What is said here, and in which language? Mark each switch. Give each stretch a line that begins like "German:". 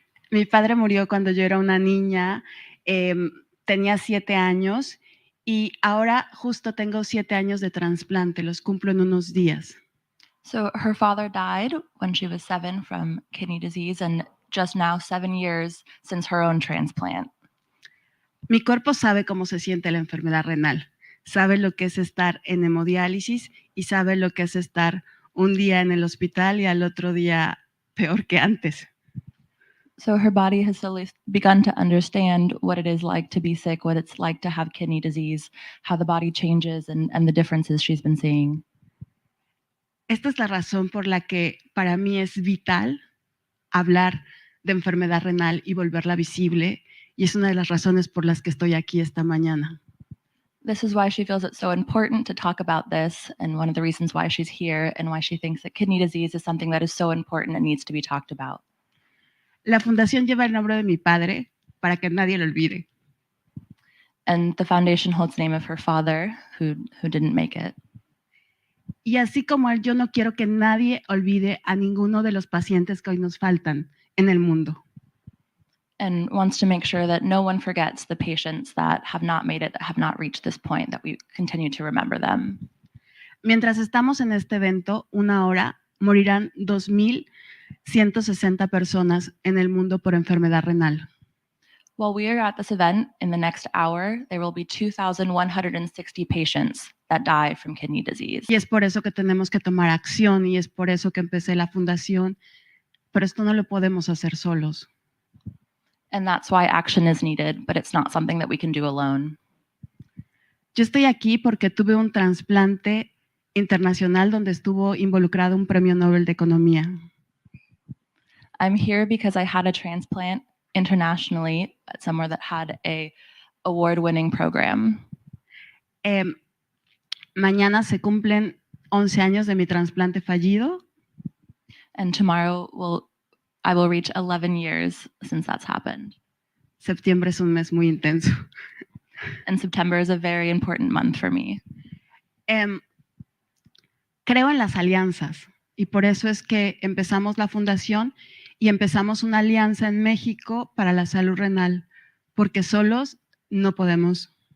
Spanish: Mi padre murió cuando yo era una niña. Tenía 7 años y ahora justo tengo 7 años de trasplante, los cumplo en unos días.
English: So her father died when she was 7 from kidney disease, and just now 7 years since her own transplant.
Spanish: Mi cuerpo sabe cómo se siente la enfermedad renal, sabe lo que es estar en hemodiálisis y sabe lo que es estar un día en el hospital y al otro día peor que antes.
English: So her body has slowly begun to understand what it is like to be sick, what it's like to have kidney disease, how the body changes, and the differences she's been seeing.
Spanish: Esta es la razón por la que para mí es vital hablar de enfermedad renal y volverla visible, y es una de las razones por las que estoy aquí esta mañana.
English: This is why she feels it's so important to talk about this, and one of the reasons why she's here, and why she thinks that kidney disease is something that is so important and needs to be talked about.
Spanish: La fundación lleva el nombre de mi padre para que nadie lo olvide.
English: And the foundation holds the name of her father, who didn't make it.
Spanish: Y así como él, yo no quiero que nadie olvide a ninguno de los pacientes que hoy nos faltan en el mundo.
English: And wants to make sure that no one forgets the patients that have not made it, that have not reached this point, that we continue to remember them.
Spanish: Mientras estamos en este evento, una hora, morirán 2,160 personas en el mundo por enfermedad renal.
English: While we are at this event, in the next hour, there will be 2,160 patients that die from kidney disease.
Spanish: Y es por eso que tenemos que tomar acción, y es por eso que empecé la fundación, pero esto no lo podemos hacer solos.
English: And that's why action is needed, but it's not something that we can do alone.
Spanish: Yo estoy aquí porque tuve un trasplante internacional donde estuvo involucrado un premio Nobel de Economía.
English: I'm here because I had a transplant internationally at somewhere that had a award-winning program.
Spanish: Mañana se cumplen 11 años de mi trasplante fallido.
English: And tomorrow I will reach 11 years since that's happened.
Spanish: Septiembre es un mes muy intenso.
English: And September is a very important month for me.
Spanish: Creo en las alianzas, y por eso es que empezamos la fundación y empezamos una alianza en México para la salud renal, porque solos no podemos.